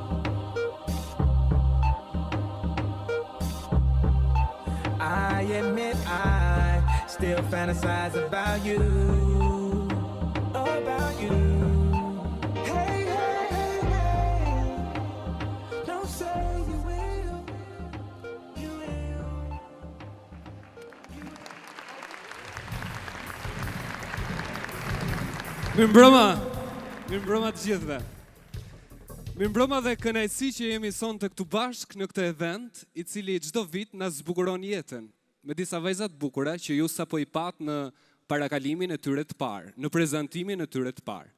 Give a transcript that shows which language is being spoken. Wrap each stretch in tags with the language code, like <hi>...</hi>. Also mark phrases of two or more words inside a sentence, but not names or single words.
<en>I admit I still fantasize about you, about you. Hey, hey, hey, hey, don't say you will, you will.</en> <sq>Mirëmbrëma të gjithëve. Mirëmbrëma dhe kënaqësi që jemi sonte këtu bashkë në këtë event, i cili çdo vit na zbukuron jetën me disa vajza të bukura që ju sapo i pat në parakalimin e tyre të parë, në prezantimin e tyre të parë.</sq>